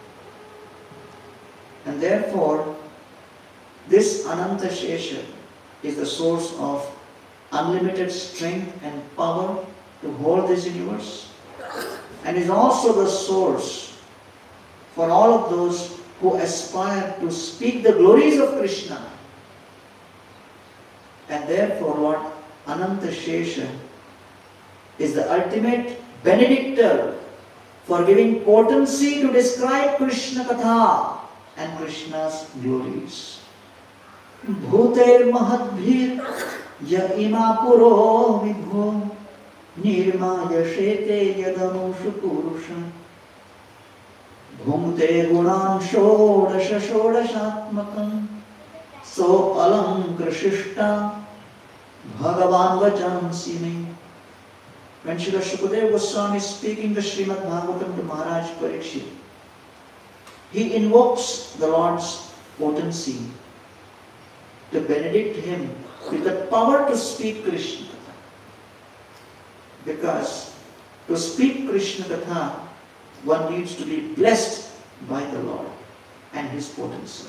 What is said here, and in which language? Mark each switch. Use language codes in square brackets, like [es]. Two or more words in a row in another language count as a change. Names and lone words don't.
[en] And therefore, this Ananta Shesha is the source of unlimited strength and power to hold this universe, and is also the source for all of those who aspire to speak the glories of Krishna. And therefore, Lord Ananta Shesha is the ultimate benedictor for giving potency to describe Krishna Katha and Krishna's glories. [sa] भूतैर्महद्भिर्य इमाः पुरो विभुर्निर्माय शेते यदमूषु पूरुषः भुङ्क्ते गुणान् षोडश षोडशात्मकः सोऽलङ्कृषीष्ट भगवान् वचांसि मे. [en] When Srila Shukadeva Goswami is speaking the Srimad Bhagavatam to Maharaj Parikshit, he invokes the Lord's potency to benedict him with the power to speak Krishna Katha. Because to speak Krishna Katha, one needs to be blessed by the Lord and his potency.